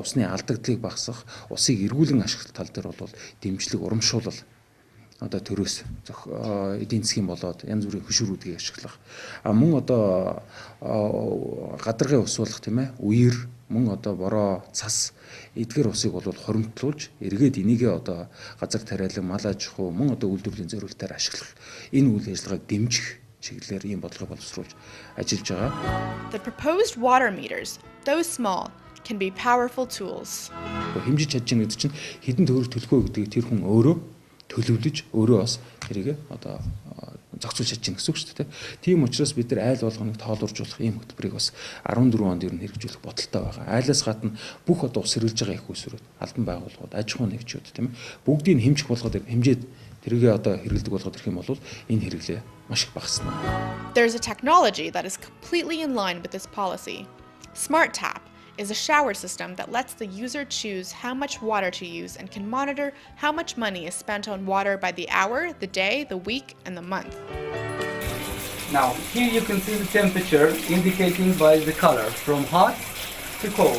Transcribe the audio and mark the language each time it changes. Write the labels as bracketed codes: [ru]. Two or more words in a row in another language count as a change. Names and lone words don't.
[mn] усны алдагдлыг багасгах усыг эргүүлэн ашиглах тал дээр бол дэмжлэг урамшуулал одоо төрөөс эдийн засгийн болоод янз бүрийн хөшүүрүүдийг ашиглах мөн одоо гадаргын ус болох тийм ээ үер мөн одоо бороо цас эдгээр усыг бол хоримтлуулж эргээд энийгээ одоо газар тариалан мал аж ахуй мөн одоо үйлдвэрлэлийн зорилтоор ашиглах энэ үйл ажиллагааг дэмжих чиглэлээр ийм бодлого боловсруулж ажиллаж байгаа. [en] The proposed water meters, though small, can be powerful tools. [mn] Хэмжиж чадж байгаа гэдэг чинь хэдэн төгрөг төлөхөө гэдгийг тэр хүн өөрөө төлөвлөж өөрөө бас тэрийг одоо зохицуулж чадж байгаа гэсэн үг шүү дээ. Тийм учраас бид нар айл болгоныг тоолууржуулах ийм хөтөлбөрийг бас 14 онд ер нь хэрэгжүүлэх бодолтой байгаа. Айлаас гадна бүх одоо ус хэрэглэж байгаа их усрууд, албан байгууллагууд, аж ахуйн нэгжүүд тийм ээ бүгдийг хэмжих болгоод хэмжээд тэрийгээ одоо хэрэглэдэг болгоод ирэх юм бол энэ хэрэглээ маш их багаснаа. [en] There's a technology that is completely in line with this policy. Smart Tap is a shower system that lets the user choose how much water to use and can monitor how much money is spent on water by the hour, the day, the week, and the month. Now, here you can see the temperature indicating by the color from hot to cold.